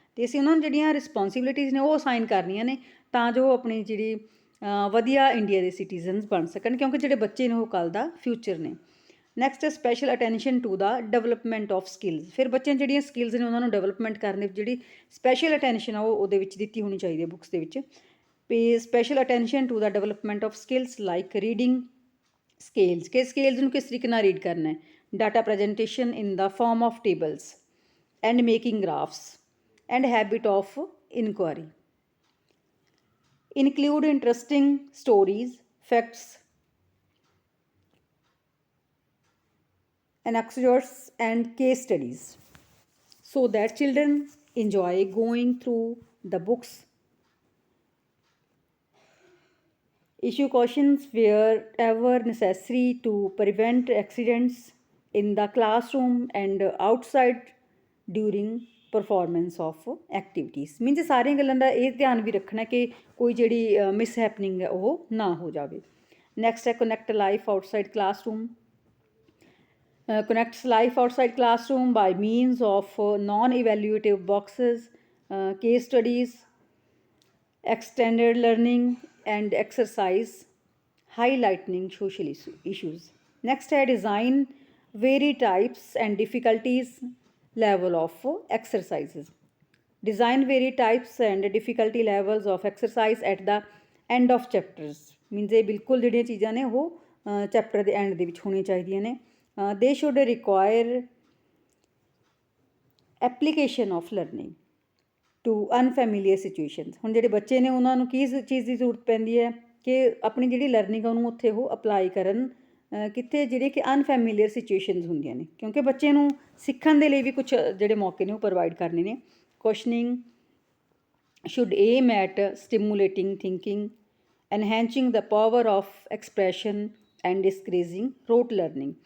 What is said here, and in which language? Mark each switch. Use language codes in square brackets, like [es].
[pa] ਅਤੇ ਅਸੀਂ ਉਹਨਾਂ ਨੂੰ ਜਿਹੜੀਆਂ ਰਿਸਪੋਂਸੀਬਿਲਿਟੀਜ਼ ਨੇ ਉਹ ਅਸਾਈਨ ਕਰਨੀਆਂ ਨੇ ਤਾਂ ਜੋ ਆਪਣੀ ਜਿਹੜੀ ਵਧੀਆ ਇੰਡੀਆ ਦੇ ਸਿਟੀਜ਼ਨਸ ਬਣ ਸਕਣ ਕਿਉਂਕਿ ਜਿਹੜੇ ਬੱਚੇ ਨੇ ਉਹ ਕੱਲ੍ਹ ਦਾ ਫਿਊਚਰ ਨੇ। [en] Next special attention to the development of skills. [pa] ਫਿਰ ਬੱਚਿਆਂ ਜਿਹੜੀਆਂ ਸਕਿੱਲਸ ਨੇ ਉਹਨਾਂ ਨੂੰ ਡਿਵੈਲਪਮੈਂਟ ਕਰਨ ਦੀ ਜਿਹੜੀ ਸਪੈਸ਼ਲ ਅਟੈਂਸ਼ਨ ਆ ਉਹ ਉਹਦੇ ਵਿੱਚ ਦਿੱਤੀ ਹੋਣੀ ਚਾਹੀਦੀ ਹੈ ਬੁੱਕਸ ਦੇ ਵਿੱਚ। [en] Pay special attention to the development of skills like reading scales [pa] ਕਿ scales ਨੂੰ ਕਿਸ ਤਰੀਕੇ ਨਾਲ ਰੀਡ ਕਰਨਾ ਹੈ, [en] data presentation in the form of tables and making graphs and habit of inquiry। Include interesting stories, facts, anecdotes and case studies so that children enjoy going through the books Issue cautions wherever necessary to prevent accidents in the classroom and outside during performance of activities। [pa] Means ਸਾਰੀਆਂ ਗੱਲਾਂ ਦਾ ਇਹ ਧਿਆਨ ਵੀ ਰੱਖਣਾ ਕਿ ਕੋਈ ਜਿਹੜੀ miss happening ਹੈ ਉਹ ਨਾ ਹੋ ਜਾਵੇ। [en] Next ਹੈ connect life outside classroom. Connects life outside classroom by means of non-evaluative boxes, case studies, extended learning and exercise, highlighting social issues. Next है design varied types and difficulties level of exercises. Design varied types and difficulty levels of exercise at the end of chapters. [pa] Means ਇਹ ਬਿਲਕੁਲ ਜਿਹੜੀਆਂ ਚੀਜ਼ਾਂ ਨੇ ਉਹ chapter ਦੇ and ਦੇ ਵਿੱਚ ਹੋਣੀਆਂ ਚਾਹੀਦੀਆਂ ਨੇ। [en] They should require application of learning to unfamiliar situations। [pa] ਹੁਣ ਜਿਹੜੇ ਬੱਚੇ ਨੇ ਉਹਨਾਂ ਨੂੰ ਕੀ ਚੀਜ਼ ਦੀ ਜ਼ਰੂਰਤ ਪੈਂਦੀ ਹੈ ਕਿ ਆਪਣੀ ਜਿਹੜੀ ਲਰਨਿੰਗ ਆ ਉਹਨੂੰ ਉੱਥੇ ਉਹ ਅਪਲਾਈ ਕਰਨ ਕਿੱਥੇ ਜਿਹੜੇ ਕਿ ਅਨਫੈਮੀਲੀਅਰ ਸਿਚੁਏਸ਼ਨਸ ਹੁੰਦੀਆਂ ਨੇ, ਕਿਉਂਕਿ ਬੱਚੇ ਨੂੰ ਸਿੱਖਣ ਦੇ ਲਈ ਵੀ ਕੁਛ ਜਿਹੜੇ ਮੌਕੇ ਨੇ ਉਹ ਪ੍ਰੋਵਾਈਡ ਕਰਨੇ ਨੇ। [en] Questioning should aim at stimulating thinking, enhancing the power of expression and discouraging rote learning।